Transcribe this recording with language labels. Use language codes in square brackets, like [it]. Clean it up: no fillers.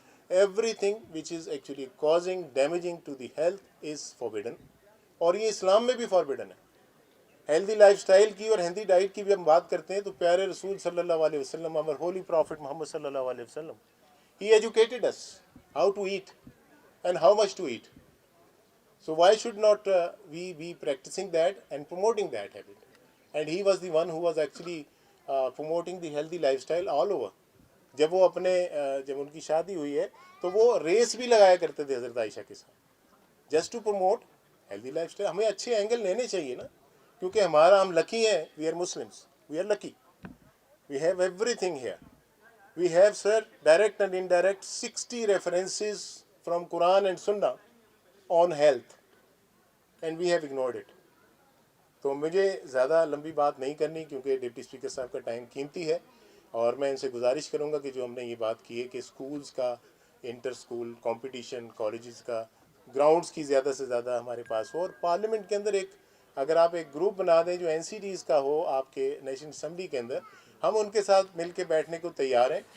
[en] everything which is actually causing damaging to the health is forbidden, [ur] اور یہ اسلام میں بھی فاربیڈن ہے. ہیلدی لائف سٹائل کی اور ہیلدی ڈائٹ کی بھی ہم بات کرتے ہیں تو پیارے رسول صلی اللہ علیہ وسلم, ہمارے ہولی پرافٹ محمد صلی اللہ علیہ وسلم, [en] he educated us how to eat [ur] and how much to eat. [en] So why should not we be practicing that and promoting that habit? And he was the one who was actually promoting the healthy lifestyle all over. [ur] جب وہ اپنے جب ان کی شادی ہوئی ہے تو وہ ریس بھی لگایا کرتے تھے حضرت عائشہ کے ساتھ, [en] Just to promote healthy lifestyle. [ur] ہمیں اچھے اینگل لینے چاہیے نا, کیونکہ ہم لکی ہیں, [en] We are Muslims, we are lucky, we have everything here. We have, sir, direct and indirect 60 references from Quran and Sunnah on health, and we have ignored it. [ur] تو مجھے زیادہ لمبی بات نہیں کرنی, کیونکہ ڈپٹی اسپیکر صاحب کا ٹائم قیمتی ہے, اور میں ان سے گزارش کروں گا کہ جو ہم نے یہ بات کی ہے کہ اسکولز کا انٹر اسکول کمپٹیشن, کالجز کا گراؤنڈس کی زیادہ سے زیادہ ہمارے پاس ہو, اور پارلیمنٹ کے اندر اگر آپ ایک گروپ بنا دیں جو NCDs کا ہو آپ کے نیشنل اسمبلی کے اندر, ہم ان کے ساتھ مل کے بیٹھنے کو تیار ہیں.